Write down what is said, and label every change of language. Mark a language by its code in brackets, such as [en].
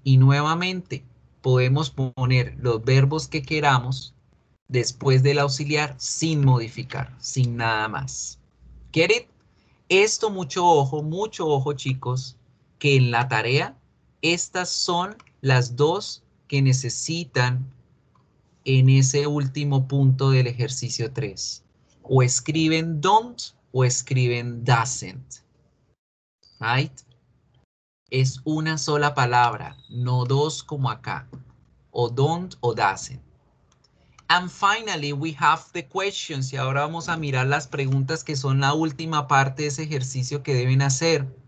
[es] Y nuevamente podemos poner los verbos que queramos después del auxiliar sin modificar, sin nada más. [en] Get it? [es] Esto mucho ojo chicos, que en la tarea estas son las dos que necesitan en ese último punto del ejercicio 3. O escriben don't o escriben doesn't. [en] Right? [es] Es una sola palabra, no dos como acá. O don't o doesn't. [en] And finally, we have the questions. [es] Y ahora vamos a mirar las preguntas que son la última parte de ese ejercicio que deben hacer.